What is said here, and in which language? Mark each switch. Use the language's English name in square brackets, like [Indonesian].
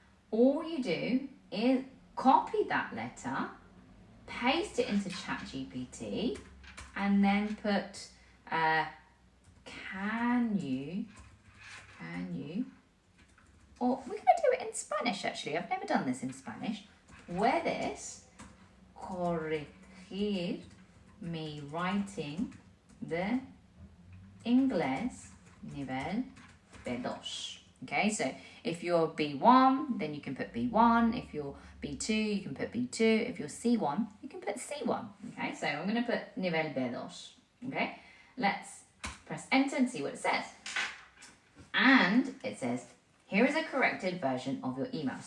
[English] All you do is copy that letter, paste it into ChatGPT, and then put can you, or we're going to do it in Spanish actually. I've never done this in Spanish. [Spanish] Puedes corregir mi writing de inglés nivel B2. [English] Okay, so if you're B1, then you can put B1. If you're B2, you can put B2. If you're C1, you can put C1. Okay, so I'm going to put nivel B2. Okay, let's press enter and see what it says. And it says, here is a corrected version of your email.